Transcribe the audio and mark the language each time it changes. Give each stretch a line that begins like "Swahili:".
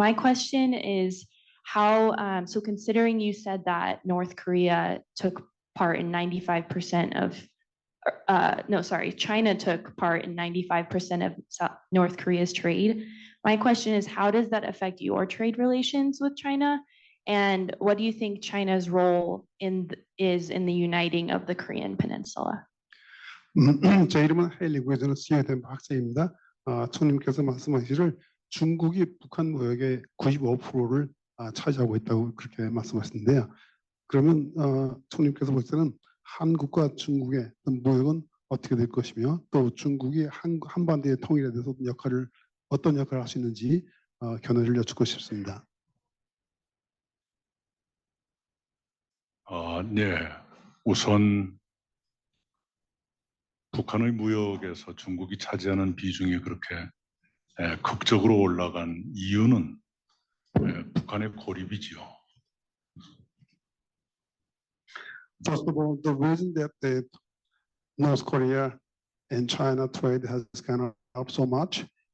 English: My question is how, so considering you said that North Korea took part in 95% of, no, sorry, China took part in 95% of North Korea's trade. My question is, how does that affect your trade relations with China? And what do you think China's role is in the uniting of the Korean Peninsula?
Korean: 제 이름은 헤일리고요. 저는 스웨덴 학생입니다. 총님께서 말씀하시기를 중국이 북한 무역의 95%를 차지하고 있다고 그렇게 말씀하시는데요. 그러면 총님께서 볼 때는 한국과 중국의 무역은 어떻게 될 것이며 또 중국이 한반도의 통일에 대해서 어떤 역할을 할 수 있는지 견해를 여쭙고 싶습니다. 네. 우선 북한의 무역에서 중국이 차지하는 비중이 그렇게 극적으로 올라간 이유는 북한의 고립이지요.
English: First of all, the reason that the North Korea and China trade has gone up so much